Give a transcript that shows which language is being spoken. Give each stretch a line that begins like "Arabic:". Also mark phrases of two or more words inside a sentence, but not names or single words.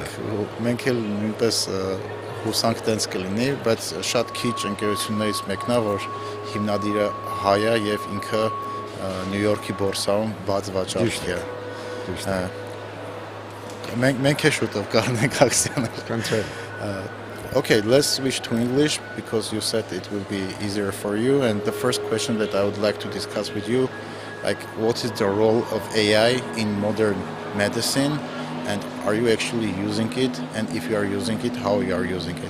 Armenian: Մենք էլ նույնպես ուսանք տենց կլինի, բայց շատ քիչ ընկերություններից մեկն է, որ հիմնադիրը հայ է եւ ինքը Նյու Յորքի բորսայում բաց վաճառք է։ Մենք է շուտով կառնենք ակցիաներ։
English: Okay, let's switch to English because you said it will be easier for you. And the first question that I would like to discuss with you, like what is the role of AI in modern medicine? And are you actually using it? And if you are using it, how you are using it?